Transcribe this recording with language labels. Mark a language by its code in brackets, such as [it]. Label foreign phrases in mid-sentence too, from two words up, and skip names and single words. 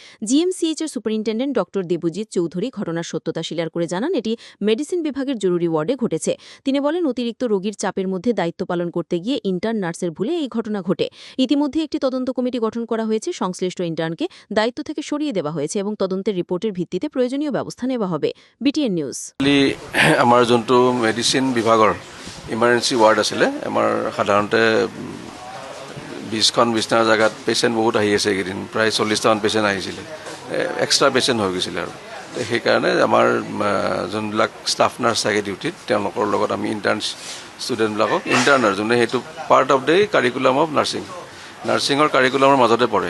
[bn] জিএমসিএইচের সুপারিনটেন্ডেন্ট ডক্টর দেবজিৎ চৌধুরী ঘটনার সত্যতা স্বীকার করে জানান এটি মেডিসিন বিভাগের জরুরি ওয়ার্ডে ঘটেছে। তিনি বলেন অতিরিক্ত রোগীর চাপের মধ্যে দায়িত্ব পালন করতে গিয়ে ইন্টার্ন নার্সের ভুলে এই ঘটনা ঘটে। ইতিমধ্যে একটি তদন্ত কমিটি গঠন করা হয়েছে। সংশ্লিষ্ট ইন্টার্নকে দায়িত্ব থেকে সরিয়ে দেওয়া হয়েছে এবং তদন্তের রিপোর্টের ভিত্তিতে প্রয়োজনীয় ব্যবস্থা নেওয়া হবে। বিটিএন নিউজ। [as] আমাৰ যোনটো মেডিচিন বিভাগৰ [en] emergency ward [as] আছিলে, আমাৰ সাধাৰণতে 20খন বিছনাৰ জেগাত পেচেণ্ট বহুত আহি আছে। এইকেইদিন প্ৰায় 40টামান পেচেণ্ট আহিছিলে, [en] extra patient [as] হৈ গৈছিলে। আৰু সেইকাৰণে আমাৰ যোনবিলাক [en] staff nurse [as] থাকে ডিউটিত, তেওঁলোকৰ লগত আমি ষ্টুডেণ্টবিলাকক ইণ্টাৰ্নাৰ যোনে সেইটো [en] part of the curriculum [as] অফ নাৰ্ছিঙৰ কাৰিকুলামৰ মাজতে পঢ়ে।